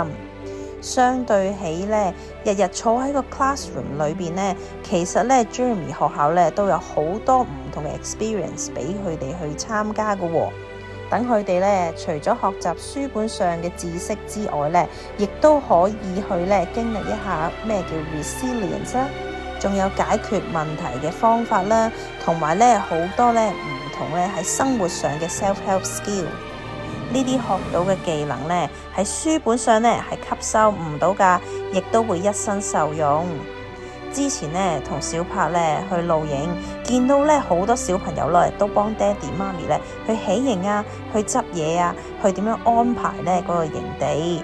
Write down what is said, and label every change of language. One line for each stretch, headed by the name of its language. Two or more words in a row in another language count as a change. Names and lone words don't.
Cantonese: 相對起咧，日日坐喺個 classroom 裏邊咧，其實咧 Jeremy 學校咧都有好多唔同嘅 experience 俾佢哋去參加嘅喎。等佢哋咧，除咗學習書本上嘅知識之外咧，亦都可以去咧經歷一下咩叫 resilience 啦，仲有解決問題嘅方法啦，同埋咧好多咧唔同咧喺生活上嘅
English: self-help skill。
Cantonese: 呢啲學到嘅技能咧，喺書本上咧係吸收唔到㗎，亦都會一生受用。之前咧同小柏咧去露營，見到咧好多小朋友咧都幫爹哋媽咪咧去起營啊，去執嘢啊，去點樣安排咧嗰個營地。